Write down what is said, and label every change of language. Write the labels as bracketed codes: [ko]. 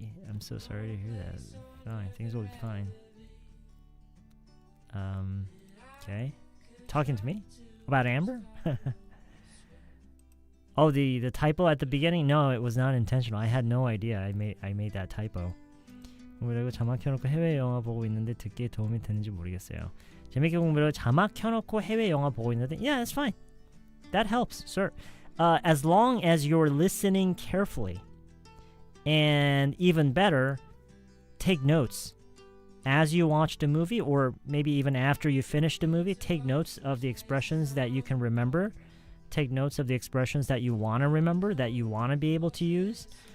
[en] I'm so sorry to hear that. Fine, things will be fine. Okay. Talking to me about Amber? Oh, the typo at the beginning? No, it was not intentional. I had no idea I made that typo. [ko] 그리고 자막 켜놓고 해외 영화 보고 있는데 듣기에 도움이 되는지 모르겠어요. 재밌게 공부를 자막 켜놓고 해외 영화 보고 있는데 [en] yeah, that's fine. That helps, sir. As long as you're listening carefully, and even better, take notes as you watch the movie, or maybe even after you finish the movie. Take notes of the expressions that you can remember. Take notes of the expressions that you want to remember, that you want to be able to use.